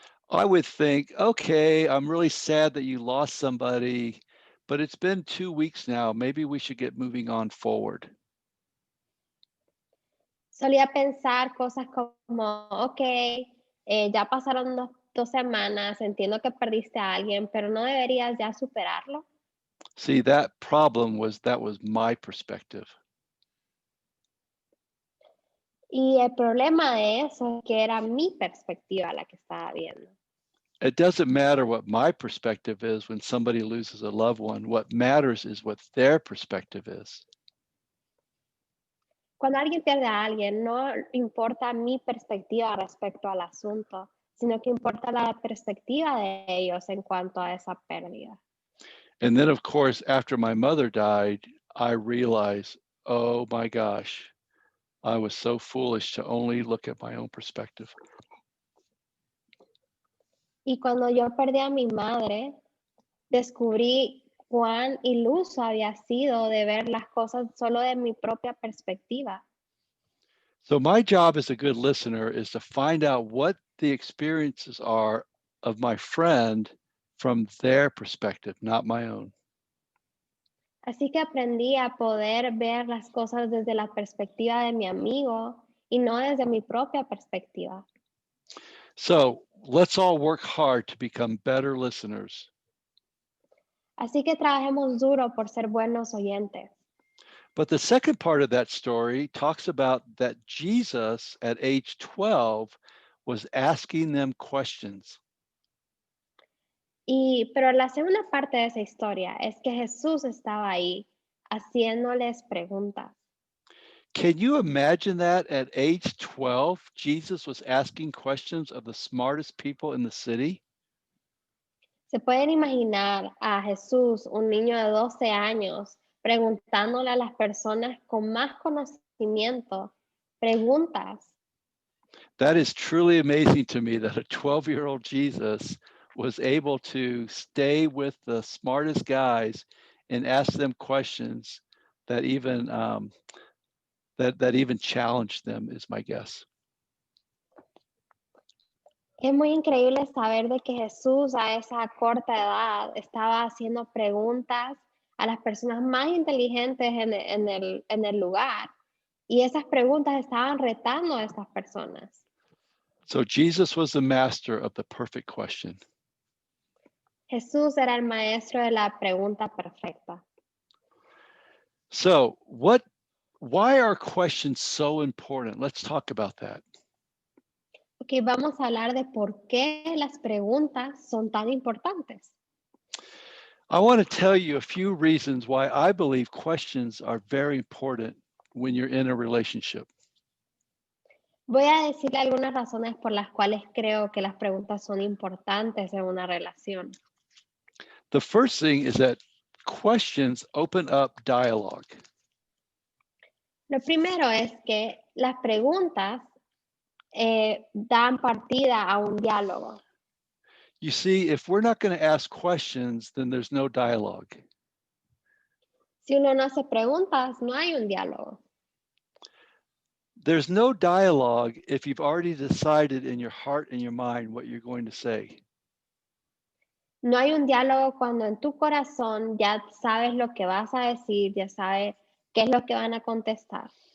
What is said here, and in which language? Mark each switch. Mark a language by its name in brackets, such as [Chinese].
[English] I would think, okay, I'm really sad that you lost somebody, but it's been 2 weeks now. Maybe we should get moving on forward. [Spanish] Solía pensar cosas como, ok, ya pasaron 2 semanas, entiendo que perdiste a alguien, pero no deberías ya superarlo. [English] See, that was my perspective. [Spanish] Y el problema de eso es que era mi perspectiva la que estaba viendo. [English] It doesn't matter what my perspective is when somebody loses a loved one. What matters is what their perspective is. [Spanish] Cuando alguien pierde a alguien, no importa mi perspectiva respecto al asunto, sino que importa la perspectiva de ellos en cuanto a esa pérdida. [English] And then, of course, after my mother died, I realized, oh my gosh, I was so foolish to only look at my own perspective. [Spanish] Y cuando yo perdí a mi madre, descubrí cuán iluso había sido de ver las cosas solo de mi propia perspectiva. [English] So my job as a good listener is to find out what the experiences are of my friend from their perspective, not my own. [Spanish] Así que aprendí a poder ver las cosas desde la perspectiva de mi amigo y no desde mi propia perspectiva. [English] So let's all work hard to become better listeners. [Spanish] Así que trabajemos duro por ser buenos oyentes. [English] But the second part of that story talks about that Jesus at age 12 was asking them questions. [Spanish] Pero la segunda parte de esa historia es que Jesús estaba ahí haciéndoles preguntas. [English] Can you imagine that at age 12, Jesus was asking questions of the smartest people in the city? [Spanish] ¿Se pueden imaginar a Jesús, un niño de 12 años, preguntándole a las personas con más conocimiento preguntas? [English] That is truly amazing to me that a 12-year-old Jesus was able to stay with the smartest guys and ask them questions that even that even challenged them, is my guess. [Spanish] Es muy increíble saber de que Jesús a esa corta edad estaba haciendo preguntas a las personas más inteligentes en el lugar. Y esas preguntas estaban retando a estas personas. [English] So Jesus was the master of the perfect question. [Spanish] Jesús era el maestro de la pregunta perfecta. [English] So why are questions so important? Let's talk about that. [Spanish] Ok, vamos a hablar de por qué las preguntas son tan importantes. [English] I want to tell you a few reasons why I believe questions are very important when you're in a relationship. [Spanish] Voy a decirle algunas razones por las cuales creo que las preguntas son importantes en una relación. [English] The first thing is that questions open up dialogue. [Spanish] Lo primero es que las preguntas dan partida a un diálogo. [English] You see, if we're not going to ask questions, then there's no dialogue. [Spanish] Si uno no hace preguntas, no hay un diálogo. [English] There's no dialogue if you've already decided in your heart and your mind what you're going to say. [Spanish] No hay un diálogo cuando en tu corazón ya sabes lo que vas a decir, ya sabes qué es lo que van a contestar.